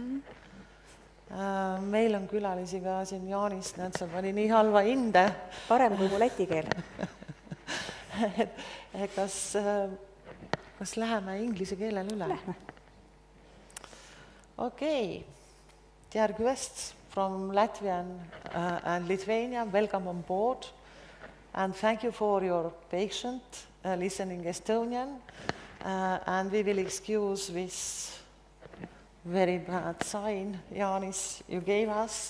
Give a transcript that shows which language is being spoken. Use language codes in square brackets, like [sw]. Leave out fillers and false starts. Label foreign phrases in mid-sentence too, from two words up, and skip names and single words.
[et] Meil on külalisi ka siin Jānis, näed, sa pani nii halva hinde. Parem kui mu läti keel. Kas läheme inglise keelel üle? Lähme. Okei. [en] Dear guests from Latvian and Lithuania, welcome on board and thank you for your patient listening Estonian and we will excuse this very bad sign, Jānis, you gave us.